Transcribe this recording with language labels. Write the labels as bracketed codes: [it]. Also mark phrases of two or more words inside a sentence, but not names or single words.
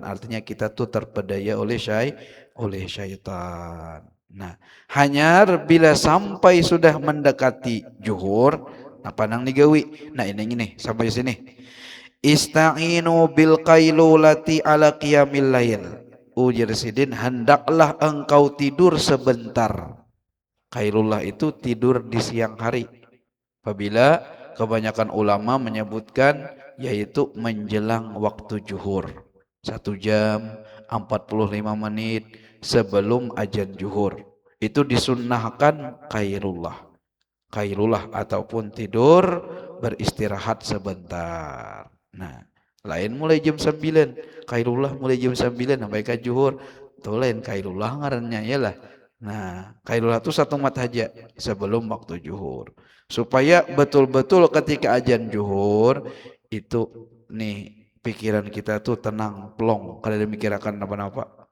[id] Artinya kita tuh terpedaya oleh syaitan. Nah, hanya bila sampai sudah mendekati zuhur, [bjn] apa nang digawi? [id] Nah, ini sampai sini. [ar] Ista'inu bil qailulati ala qiyamil lail. [bjn] Ujar sidin, [id] hendaklah engkau tidur sebentar. Qailullah itu tidur di siang hari. Apabila kebanyakan ulama menyebutkan yaitu menjelang waktu zuhur, 1 jam 45 menit sebelum azan zuhur, itu disunnahkan qailullah ataupun tidur beristirahat sebentar. Nah, lain mulai jam 9, kailullah mulai jam 9 sampai ke zuhur. [bjn] Tuh lain kailullah ngarannya yalah. Nah, kailullah itu 1 mat haja sebelum waktu zuhur. [id] Supaya betul-betul ketika azan zuhur itu nih pikiran kita tuh tenang, plong, kada memikirkan apa-apa.